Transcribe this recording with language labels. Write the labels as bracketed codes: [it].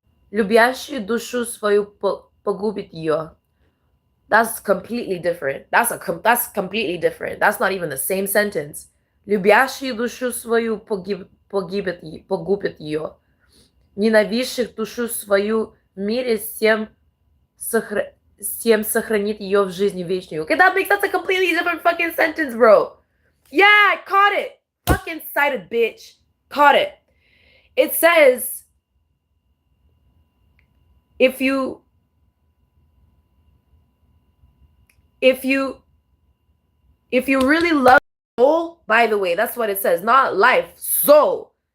[ru] Любящий душу свою погубит ее. [en] That's completely different. That's completely different. That's not even the same sentence. [ru] Любящий душу свою погубит ее. Ненавидящих душу свою в мире всем сохранит ее в жизни вечную. [en] Okay, that's a completely different fucking sentence, bro. Yeah, I caught it. Fucking cited, bitch. Caught it. It says, if you really love soul, by the way, that's what it says, not life, soul.